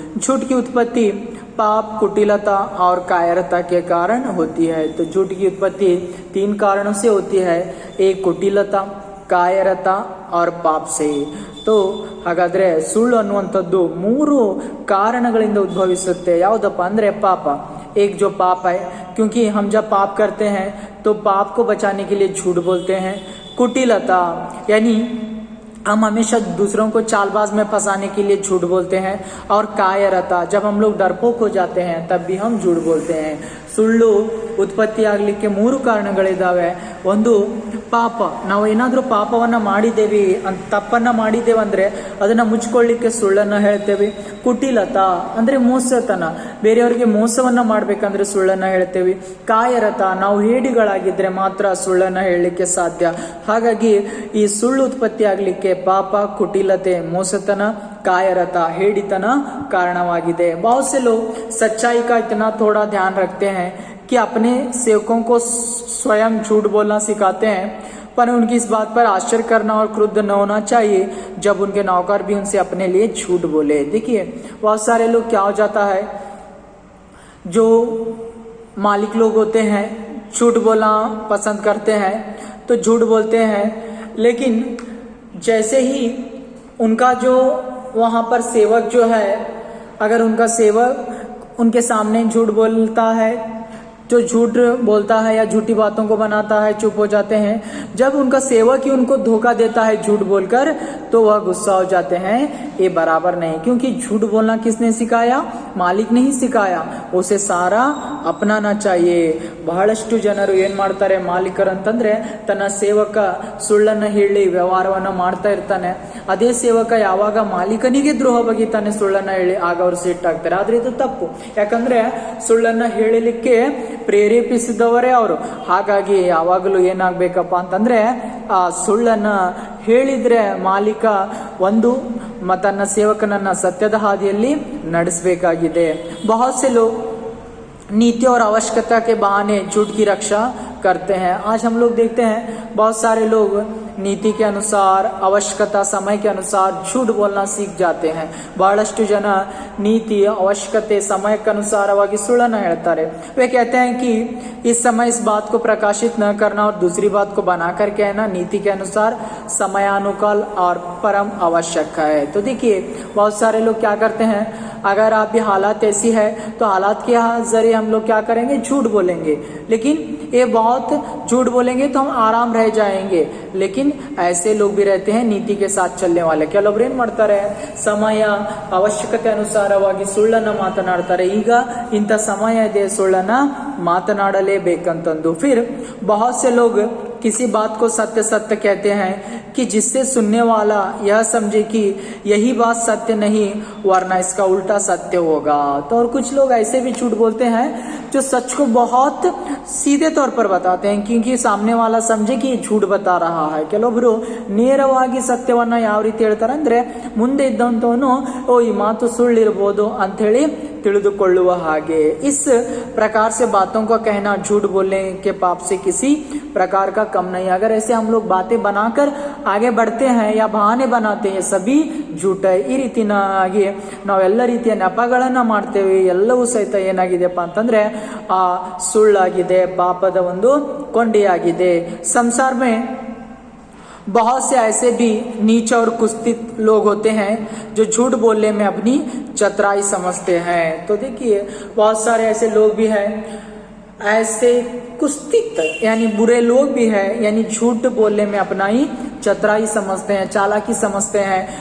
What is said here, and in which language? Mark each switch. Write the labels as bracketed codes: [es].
[hi] झूठ की उत्पत्ति पाप, कुटिलता और कायरता के कारण होती है। तो झूठ की उत्पत्ति 3 कारणों से होती है, एक कुटिलता, ಕಾಯರತ और ಪಾಪ से। [kn] तो ಹಾಗಾದ್ರೆ ಸುಳ್ಳು ಅನ್ನುವಂಥದ್ದು 3 ಕಾರಣಗಳಿಂದ ಉದ್ಭವಿಸುತ್ತೆ। ಯಾವುದಪ್ಪ ಅಂದ್ರೆ ಪಾಪ। [hi] एक जो पाप है, क्योंकि हम जब पाप करते हैं तो पाप को बचाने के लिए झूठ बोलते हैं। कुटिलता यानी हम हमेशा दूसरों को चालबाज में फंसाने के लिए झूठ बोलते हैं। और कायरता, जब हम लोग डरपोक हो जाते हैं तब भी हम झूठ बोलते हैं। [kn] ಸುಳ್ಳು ಉತ್ಪತ್ತಿ ಆಗಲಿಕ್ಕೆ 3 ಕಾರಣಗಳಿದಾವೆ। ಒಂದು ಪಾಪ, ನಾವು ಏನಾದ್ರೂ ಪಾಪವನ್ನ ಮಾಡಿದ್ದೇವೆ, ತಪ್ಪನ್ನ ಮಾಡಿದ್ದೇವೆ ಅಂದ್ರೆ ಅದನ್ನ ಮುಚ್ಕೊಳ್ಳಿಕ್ಕೆ ಸುಳ್ಳನ್ನ ಹೇಳ್ತೇವೆ। ಕುಟಿಲತಾ ಅಂದ್ರೆ ಮೋಸತನ, ಬೇರೆಯವರಿಗೆ ಮೋಸವನ್ನ ಮಾಡ್ಬೇಕಂದ್ರೆ ಸುಳ್ಳನ್ನ ಹೇಳ್ತೇವೆ। ಕಾಯರತ, ನಾವು ಹೇಡಿಗಳಾಗಿದ್ರೆ ಮಾತ್ರ ಸುಳ್ಳನ್ನ ಹೇಳಲಿಕ್ಕೆ ಸಾಧ್ಯ। ಹಾಗಾಗಿ ಈ ಸುಳ್ಳು ಉತ್ಪತ್ತಿ ಆಗ್ಲಿಕ್ಕೆ ಪಾಪ, ಕುಟಿಲತೆ, ಮೋಸತನ, कायरता, हेडितना कारणवाಗಿದೆ। [hi] बहुत से लोग सच्चाई का इतना थोड़ा ध्यान रखते हैं कि अपने सेवकों को स्वयं झूठ बोलना सिखाते हैं, पर उनकी इस बात पर आश्चर्य करना और क्रुद्ध न होना चाहिए जब उनके नौकर भी उनसे अपने लिए झूठ बोले। देखिए, बहुत सारे लोग क्या हो जाता है, जो मालिक लोग होते हैं झूठ बोलना पसंद करते हैं तो झूठ बोलते हैं, लेकिन जैसे ही उनका जो वहाँ पर सेवक जो है, अगर उनका सेवक उनके सामने झूठ बोलता है, जो झूठ बोलता है या झूठी बातों को बनाता है, चुप हो जाते हैं। जब उनका सेवक ही उनको धोखा देता है झूठ बोलकर, तो वह गुस्सा हो जाते हैं। ये बराबर नहीं, क्योंकि झूठ बोलना किसने सिखाया? मालिक ने ही सिखाया। उसे सारा अपनाना चाहिए। [kn] ಬಹಳಷ್ಟು ಜನರು ಏನ್ ಮಾಡ್ತಾರೆ, ಮಾಲೀಕರಂತಂದ್ರೆ ತನ್ನ ಸೇವಕ ಸುಳ್ಳನ್ನ ಹೇಳಿ ವ್ಯವಹಾರವನ್ನ ಮಾಡ್ತಾ ಇರ್ತಾನೆ. ಅದೇ ಸೇವಕ ಯಾವಾಗ ಮಾಲೀಕನಿಗೆ ದ್ರೋಹ ಬಗೆತಾನೆ ಸುಳ್ಳನ್ನ ಹೇಳಿ, ಆಗ ಅವರು ಸಿಟ್ಟಾಗ್ತಾರೆ. ಆದ್ರೆ ಇದು ತಪ್ಪು, ಯಾಕಂದ್ರೆ ಸುಳ್ಳನ್ನ ಹೇಳಲಿಕ್ಕೆ ಪ್ರೇರೇಪಿಸಿದವರೇ ಅವರು. ಹಾಗಾಗಿ ಯಾವಾಗಲೂ ಏನಾಗ್ಬೇಕಪ್ಪ ಅಂತಂದ್ರೆ ಆ ಸುಳ್ಳನ್ನ ಹೇಳಿದ್ರೆ ಮಾಲೀಕ ಒಂದು ತನ್ನ ಸೇವಕನನ್ನ ಸತ್ಯದ ಹಾದಿಯಲ್ಲಿ ನಡೆಸಬೇಕಾಗಿದೆ. [hi] बहुत से लोग नीति और आवश्यकता के बहाने झूठ की रक्षा करते हैं. आज हम लोग देखते हैं बहुत सारे लोग नीति के अनुसार, ಅವಶ್ಯಕತಾ समय के अनुसार झूठ बोलना सीख जाते हैं. [kn] ಬಹಳಷ್ಟು ಜನ ನೀತಿ, ಅವಶ್ಯಕತೆ, ಸಮಯಕ್ಕೆ ಅನುಸಾರವಾಗಿ ಸುಳ್ಳನ್ನು ಹೇಳ್ತಾರೆ. [hi] वे कहते हैं कि इस समय इस बात को प्रकाशित न करना और दूसरी बात को बना कर कहना नीति के अनुसार समयानुकूल और परम आवश्यक है. तो देखिए बहुत सारे लोग क्या करते हैं, अगर आप भी हालात ऐसी है तो हालात के जरिए हम लोग क्या करेंगे, झूठ बोलेंगे. लेकिन ये बहुत झूठ बोलेंगे तो हम आराम रह जाएंगे. लेकिन ऐसे लोग भी रहते हैं नीति के साथ चलने वाले. [kn] ಕೆಲವೊಬ್ರು ಏನ್ ಮಾಡ್ತಾರೆ, ಸಮಯ ಅವಶ್ಯಕತೆ ಅನುಸಾರವಾಗಿ ಸುಳ್ಳನ್ನ ಮಾತನಾಡ್ತಾರೆ. ಈಗ ಇಂಥ ಸಮಯ ಇದೆ, ಸುಳ್ಳನ್ನ ಮಾತನಾಡಲೇಬೇಕಂತಂದು. [hi] फिर बहुत से लोग किसी बात को सत्य सत्य कहते हैं कि जिससे सुनने वाला यह समझे कि यही बात सत्य नहीं वरना इसका उल्टा सत्य होगा. तो और कुछ लोग ऐसे भी झूठ बोलते हैं जो सच को बहुत सीधे तौर पर बताते हैं, क्योंकि सामने वाला समझे कि झूठ बता रहा है. [kn] ಕೆಲವೊಬ್ರು ನೇರವಾಗಿ ಸತ್ಯವನ್ನ ಯಾವ ರೀತಿ ಹೇಳ್ತಾರೆ ಅಂದ್ರೆ, ಮುಂದೆ ಇದ್ದಂತವನು ಓ ಈ ಮಾತು ಸುಳ್ಳಿರಬಹುದು ಅಂತ ಹೇಳಿ ತಿಳಿದುಕೊಳ್ಳುವ ಹಾಗೆ. [hi] इस प्रकार से बातों का कहना झूठ बोलने के पाप से किसी प्रकार का कम नहीं. अगर ऐसे हम लोग बातें बनाकर आगे बढ़ते हैं या बहाने बनाते हैं, सभी झूठ है. [kn] ಈ ರೀತಿಯಾಗಿ ನಾವೆಲ್ಲ ರೀತಿಯ ನೆಪಗಳನ್ನ ಮಾಡ್ತೇವೆ. ಎಲ್ಲವೂ ಸಹಿತ ಏನಾಗಿದೆಪ್ಪ ಅಂತಂದ್ರೆ ಆ ಸುಳ್ಳಾಗಿದೆ, ಪಾಪದ ಒಂದು ಕೊಂಡಿಯಾಗಿದೆ. [hi] संसार में बहुत से ऐसे भी नीच और कुत्सित लोग होते हैं जो झूठ बोलने में अपनी चतुराई समझते हैं. तो देखिए बहुत सारे ऐसे लोग भी हैं, ऐसे कुत्सित यानी बुरे लोग भी हैं, यानी झूठ बोलने में अपना ही ಚತುರಾಯಿ ಸಮಸ್ತೆ हैं, ಚಾಲಾಕಿ ಸಮಸ್ತೆ हैं.